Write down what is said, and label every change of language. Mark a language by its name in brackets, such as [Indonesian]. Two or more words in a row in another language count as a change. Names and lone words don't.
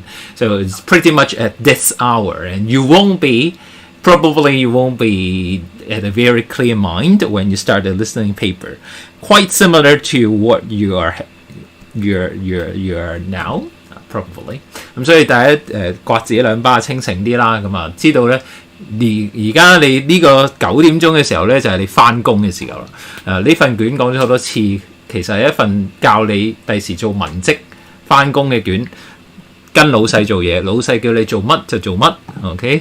[English] So it's pretty much at this hour, and you won't be at a very clear mind when you start the listening paper. Quite similar to what you are now, probably. [Cantonese] 咁所以第一刮自己兩巴清醒啲啦，咁啊知道咧。而家你呢個9點鐘嘅時候咧，就係你翻工嘅時候啦。呢份卷講咗好多次，其實係一份教你第時做文職翻工嘅卷，跟老細做嘢，老細叫你做乜就做乜 ，OK？